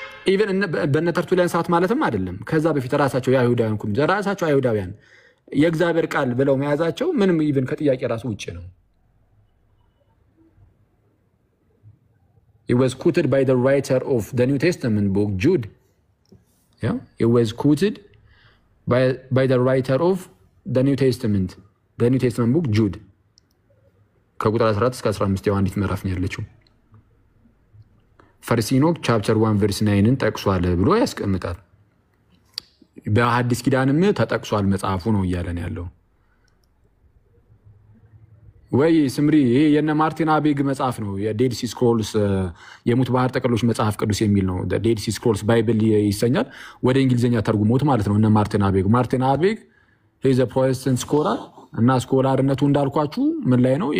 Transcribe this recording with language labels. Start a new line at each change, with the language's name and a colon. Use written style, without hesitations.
Amharic: ኢቨን በነተርቱሊያን ሰዓት ማለትም አይደለም። ከዛ በፊት ራሳቸው የአይሁዳውያን ራሳቸው አይሁዳውያን የእግዚአብሔር ቃል ብለው መያዛቸው ምንም ኢቨን ከጥያቄ ራሱ ውጭ ነው።
English: It was quoted by the writer of the New Testament book Jude. It was quoted by the writer of the New Testament book Jude.
Amharic: ከቁጥር 14 እስከ 15 ያው አንዲት ምዕራፍ ነው ያለችው። ፈርስት ኢኖክ ቻፕተር 1 ቨርስ 9ን ጠቅሷል ብሎ ያስቀምጣል። በሐዲስ ኪዳንም ተጠቅሷል መጽሐፉ ነው እያለን ያለው ወይ ስምሪ ይሄ የነ ማርቲን አቤግ መጽሐፍ ነው። የዴድ ሲ ስክሮልስ የሙት ባህር ጥቅሎች መጽሐፍ ቅዱስ የሚል ነው። ዴድ ሲ ስክሮልስ ባይብል ይሰኛል። ወደ እንግሊዝኛ ተርጉሞት ማለት ነው። እነ ማርቲን አቤግ ሄዘ ፕሮቴስታንት ስኮላር እና ስኮላርነቱ እንዳልኳችሁ ምን ላይ ነው?